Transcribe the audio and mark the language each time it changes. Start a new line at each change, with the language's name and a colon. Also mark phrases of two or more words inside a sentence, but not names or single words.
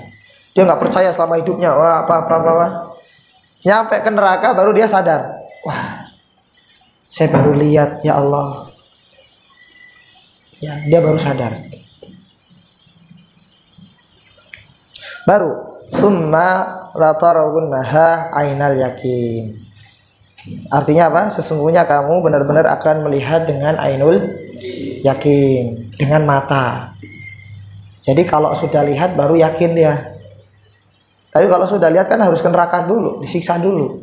Indonesian: Dia nggak percaya selama hidupnya, wah apa. Nyampe ke neraka baru dia sadar. Wah, saya baru lihat,
Arabic: يا الله.
Indonesian: Ya, dia baru sadar. Baru
Arabic: ثم لترونها عين اليقين.
Indonesian: Artinya apa? Sesungguhnya kamu benar-benar akan melihat dengan
Arabic: عين اليقين,
Indonesian: dengan mata. Jadi kalau sudah lihat baru yakin dia. Tapi kalau sudah lihat kan harus ke neraka dulu, disiksa dulu.